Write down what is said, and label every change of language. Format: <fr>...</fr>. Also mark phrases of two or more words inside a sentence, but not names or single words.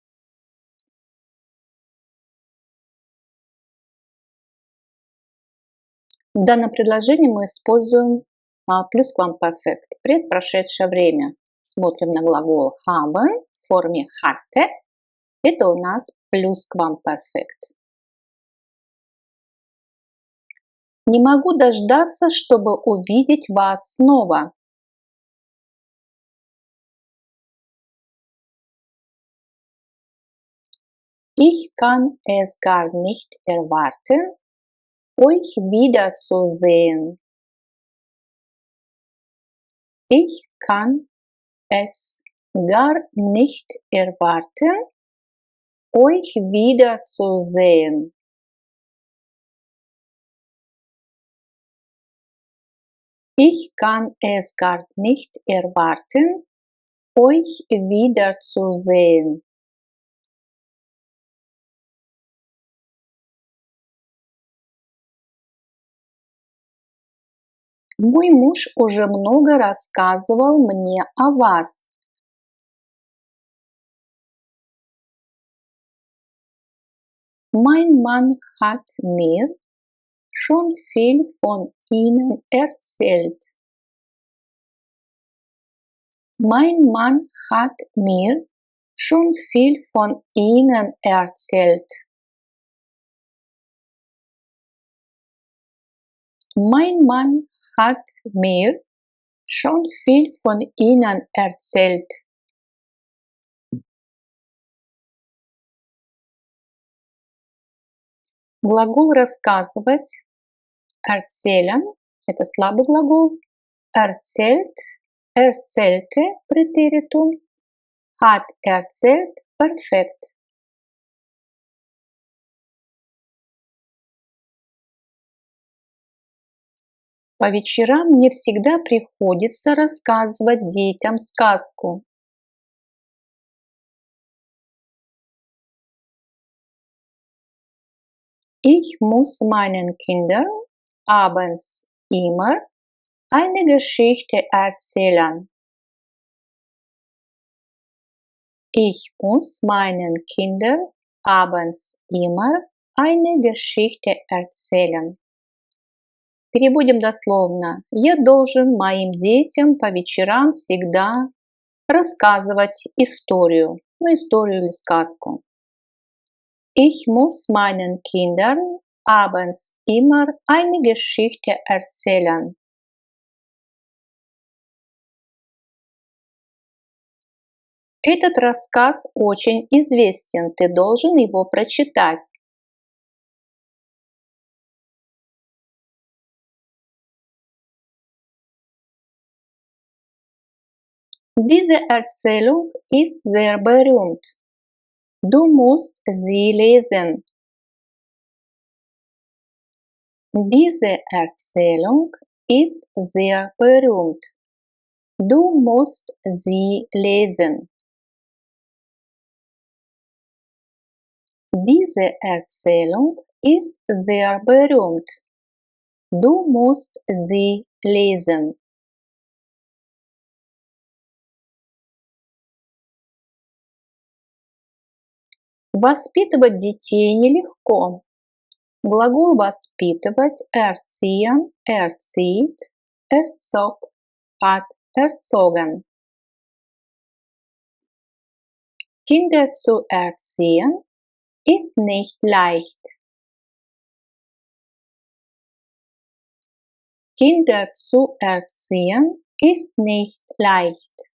<ru>В данном предложении мы используем Plusquamperfekt, предпрошедшее время. Смотрим на глагол haben в форме hatte. Это у нас Plusquamperfekt. Не могу дождаться, чтобы увидеть вас снова.</ru> <de>Ich kann es gar nicht erwarten, euch wiederzusehen. Ich kann es gar nicht erwarten, euch wiederzusehen. Ich kann es gar nicht erwarten, euch wiederzusehen.</de> <ru>Мой муж уже много рассказывал мне о вас.</ru> <de>Mein Mann hat mir schon viel von Ihnen erzählt. Mein Mann hat mir schon viel von Ihnen erzählt. Mein Mann hat mir schon viel von Ihnen erzählt.</de> <ru>Глагол рассказывать erzählen – это слабый глагол.</ru> <de>Erzählt erzählte Präteritum, hat erzählt Perfekt.</de> <ru>По вечерам мне всегда приходится рассказывать детям сказку.</ru> <de>Ich muss meinen Kindern abends immer eine Geschichte erzählen. Ich muss meinen Kindern abends immer eine Geschichte erzählen.</de> <ru>Переводим дословно. Я должен моим детям по вечерам всегда рассказывать историю. Историю или сказку.</ru> <de>Ich muss meinen Kindern abends immer eine Geschichte erzählen.</de> <ru>Этот рассказ очень известен, ты должен его прочитать.</ru> <de>Diese Erzählung ist sehr berühmt. Du musst sie lesen. Diese Erzählung ist sehr berühmt. Du musst sie lesen. Diese Erzählung ist sehr berühmt. Du musst sie lesen.</de> <ru>Воспитывать детей нелегко. Глагол воспитывать</ru> <de>erziehen, erzieht, erzog, hat erzogen. Kinder zu erziehen ist nicht leicht. Kinder zu erziehen ist nicht leicht.</de>